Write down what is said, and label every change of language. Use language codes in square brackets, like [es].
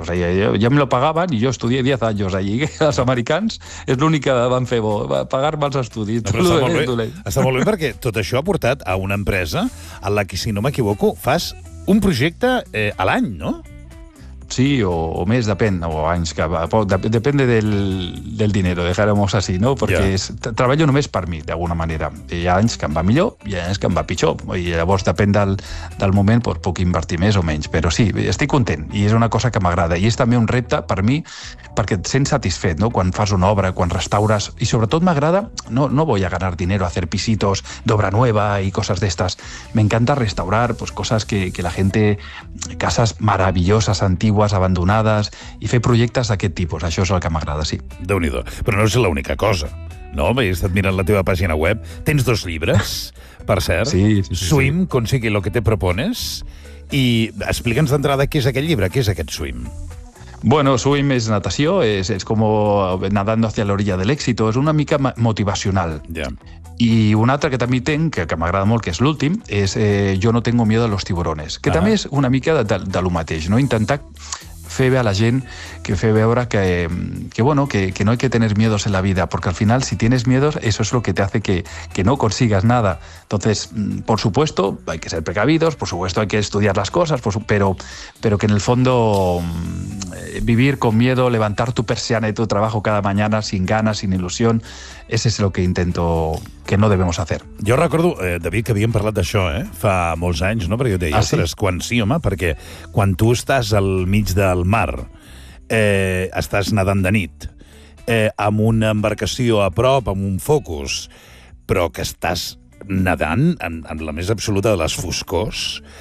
[ca] O sigui, ja me lo pagaven i jo estudié 10 anys allí. Els americans és l'únic que van fer bo, pagar-me els estudis. No, però està molt bé. Està molt bé perquè tot això ha portat a una empresa en la que, si no m'equivoco, fas un projecte a l'any, no? Sí, o més, depèn, o anys que va. [es] Depèn del dinero, dejaremos así, ¿no? Porque yeah. [ca] Treballo només per mi, d'alguna manera. Hi ha anys que em va millor, hi ha anys que em va pitjor. I llavors, depèn del moment, pues, puc invertir més o menys. Però sí, estic content, i és una cosa que m'agrada. I és també un repte per mi, perquè et sents satisfet, no? Quan fas una obra, quan restaures... I sobretot m'agrada... [es] No voy a ganar dinero a hacer pisitos d'obra nueva [ca] i coses d'estas. M'encanta restaurar pues, coses que la gente... Cases maravilloses, antigues, abandonades, i fer projectes d'aquest tipus. Això és el que m'agrada, sí. Déu-n'hi-do. Però no és l'única cosa, no? He estat mirant la teva pàgina web. Tens dos llibres, per cert. Sí, sí. Swim, sí. [es] Consigui lo que te propones. [ca] I explica'ns d'entrada què és aquest llibre, què és aquest Swim. [es] Bueno, Swim es natació, es como nadando hacia la orilla del éxito, [ca] es una mica motivacional. Yeah. Y un altre que també tenc, que m'agrada molt, que és l'últim, és [es] Yo no tengo miedo a los tiburones, [ca] que també és una mica de lo mateix, no? Intentar fer bé a la gent, que fer veure que [es] no hay que tener miedos en la vida, porque al final, si tienes miedos, eso es lo que te hace que no consigas nada. Entonces, por supuesto, hay que ser precavidos, por supuesto, hay que estudiar las cosas, pero que en el fondo... vivir con miedo, levantar tu persiana y tu trabajo cada mañana sin ganas, sin ilusión, ese es lo que intento que no debemos hacer. [ca] Jo recordo, David, que havíem parlat d'això fa molts anys, no? Perquè jo deia, ostres, quan sí, home, perquè quan tu estàs al mig del mar, estàs nedant de nit, amb una embarcació a prop, amb un focus, però que estàs nedant en la més absoluta de les foscors.